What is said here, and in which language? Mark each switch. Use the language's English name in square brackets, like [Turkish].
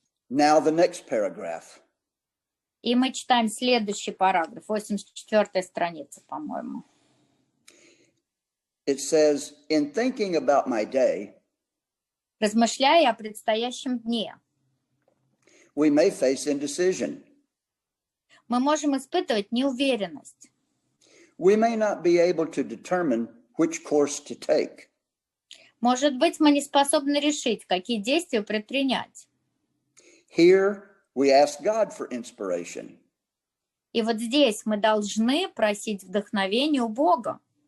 [English] Now the next paragraph. [Russian] И мы читаем следующий параграф, 84-я страница, по-моему. [English] It says, in thinking about my day, [Russian] размышляя о предстоящем дне, [English] we may face indecision. [Russian] мы можем испытывать неуверенность. [English] We may not be able to determine which course to take. [Russian] Может быть, мы не способны решить, какие действия предпринять. [English] Here, we ask God for inspiration. [Russian] И вот здесь мы должны просить вдохновения у Бога.